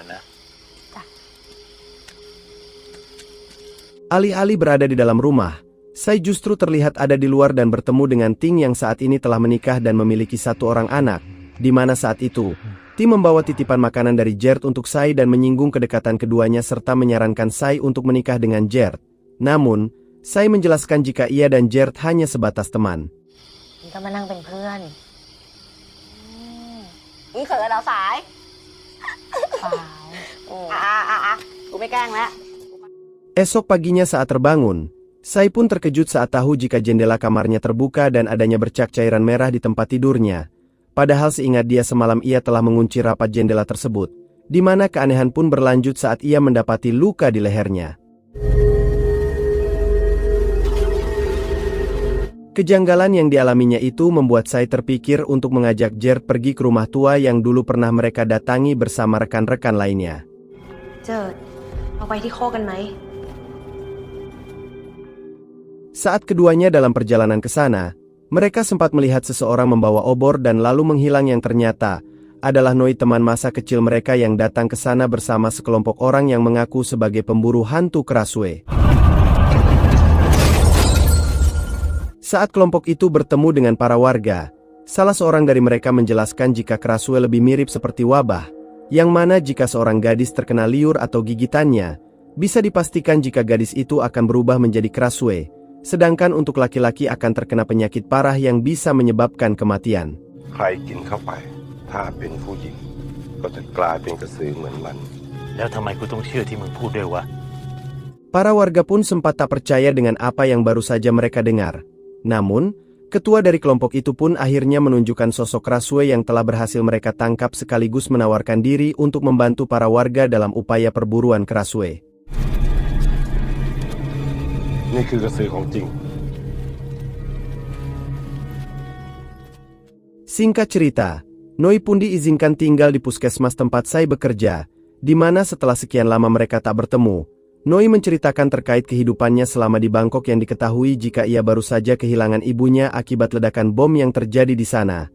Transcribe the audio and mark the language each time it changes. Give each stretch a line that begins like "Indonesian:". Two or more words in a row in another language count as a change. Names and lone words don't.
Indonesian: Alih-alih berada di dalam rumah, Sai justru terlihat ada di luar dan bertemu dengan Ting yang saat ini telah menikah dan memiliki satu orang anak, di mana saat itu, Ting membawa titipan makanan dari Gert untuk Sai dan menyinggung kedekatan keduanya serta menyarankan Sai untuk menikah dengan Gert. Namun, Sai menjelaskan jika ia dan Gert hanya sebatas teman.
Thai: ก็มานั่งเป็นเพื่อนนี่เขินเราสาย เปล่า กูไม่แกล้งแล้ว
Indonesian: Esok paginya saat terbangun, Sai pun terkejut saat tahu jika jendela kamarnya terbuka dan adanya bercak cairan merah di tempat tidurnya. Padahal seingat dia semalam ia telah mengunci rapat jendela tersebut, di mana keanehan pun berlanjut saat ia mendapati luka di lehernya. Kejanggalan yang dialaminya itu membuat Sai terpikir untuk mengajak Gert pergi ke rumah tua yang dulu pernah mereka datangi bersama rekan-rekan lainnya.
Thai: เจิดเอาไปที่โคกกันไหม
Indonesian: Saat keduanya dalam perjalanan ke sana, mereka sempat melihat seseorang membawa obor dan lalu menghilang yang ternyata adalah Noi teman masa kecil mereka yang datang ke sana bersama sekelompok orang yang mengaku sebagai pemburu hantu Krasue. Saat kelompok itu bertemu dengan para warga, salah seorang dari mereka menjelaskan jika Krasue lebih mirip seperti wabah, yang mana jika seorang gadis terkena liur atau gigitannya, bisa dipastikan jika gadis itu akan berubah menjadi Krasue, sedangkan untuk laki-laki akan terkena penyakit parah yang bisa menyebabkan kematian.
Thai: ใครกินเข้าไปถ้าเป็นผู้หญิงก็จะกลายเป็นกระสือเหมือนมัน แล้วทำไมกูต้องเชื่อที่มึงพูดด้วยวะ
Indonesian: Para warga pun sempat tak percaya dengan apa yang baru saja mereka dengar. Namun, ketua dari kelompok itu pun akhirnya menunjukkan sosok Krasue yang telah berhasil mereka tangkap sekaligus menawarkan diri untuk membantu para warga dalam upaya perburuan Krasue.
Thai: นี่คือกระสือของจริง
Indonesian: Singkat cerita, Noi pun diizinkan tinggal di puskesmas tempat Sai bekerja, di mana setelah sekian lama mereka tak bertemu, Noi menceritakan terkait kehidupannya selama di Bangkok yang diketahui jika ia baru saja kehilangan ibunya akibat ledakan bom yang terjadi di sana.